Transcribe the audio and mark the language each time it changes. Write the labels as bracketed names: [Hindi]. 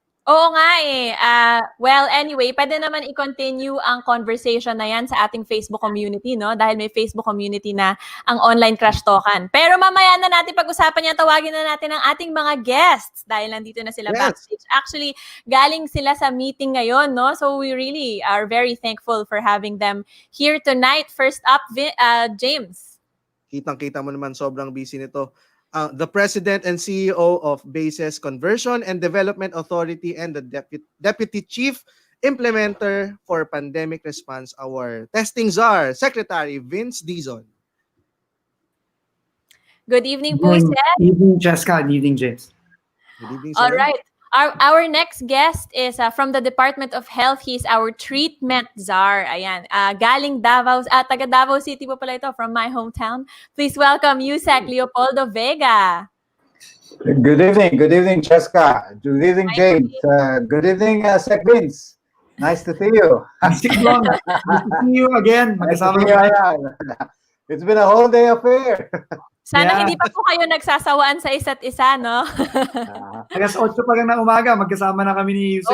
[Filipino] Oo nga eh. [English] Well, anyway, [Filipino] pwede naman i-continue ang conversation na yan sa ating Facebook community, no? Dahil may Facebook community na ang online Crashtalkan. Pero mamaya na natin pag-usapan yan, tawagin na natin ang ating mga guests dahil nandito na sila backstage. Actually, galing sila sa meeting ngayon, no? [English] So we really are very thankful for having them here tonight. First up, James. [Filipino] Kitang-kita mo naman sobrang busy nito. [English] The President and CEO of Bases Conversion and Development Authority and the Deputy Chief Implementer for Pandemic Response, our Testing Czar, Secretary Vince Dizon. Good evening po, sir. Good evening, Jessica. Good evening, James. Good evening, sir. All right. Our next guest is from the Department of Health. He's our treatment czar. Ayan. [Filipino] Galing Davao, taga Davao City po pala ito, [English] from my hometown. Please welcome Yusek Leopoldo Vega. Good evening, Jessica. Good evening, James. Good evening, Sec Vince. Nice to see you. Nice to see you again. It's been a whole day affair. [Filipino] Sana hindi pa po kayo nagsasawaan sa isa't isa, no? Alas 8 pa lang ng umaga, magkasama na kami ni Yusek.